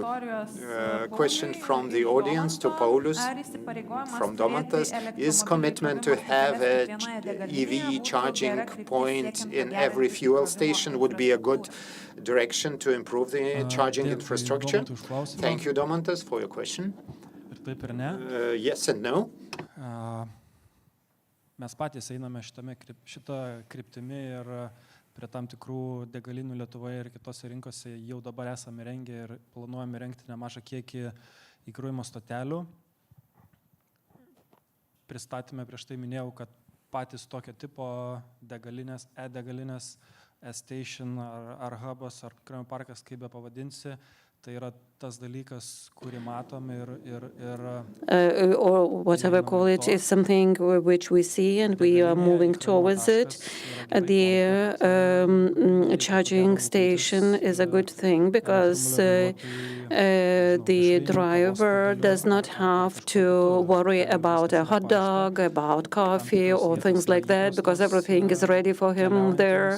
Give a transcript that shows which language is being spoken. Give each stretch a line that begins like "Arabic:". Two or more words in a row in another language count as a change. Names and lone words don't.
English: Question from the audience to Paulius from Domantas. Is commitment to have an EV charging point in every fuel station would be a good direction to improve the charging infrastructure? Thank you, Domantas, for your question. Yes and no.
Lithuanian: Mes patys einame šitą kryptimį ir prie tam tikrų degalinių Lietuvoje ir kitose rinkose jau dabar esame rengę ir planuojame rengti nemažą kiekį įkrovimo stotelių. Pristatyme prieš tai minėjau, kad patys tokio tipo degalinės, e-degalinės, e-station ar hubas ar krovimo parkas, kaip be pavadinsi, tai yra tas dalykas, kurį matom
English: or whatever call it, is something which we see and we are moving towards it. The charging station is a good thing because the driver does not have to worry about a hot dog, about coffee or things like that, because everything is ready for him there.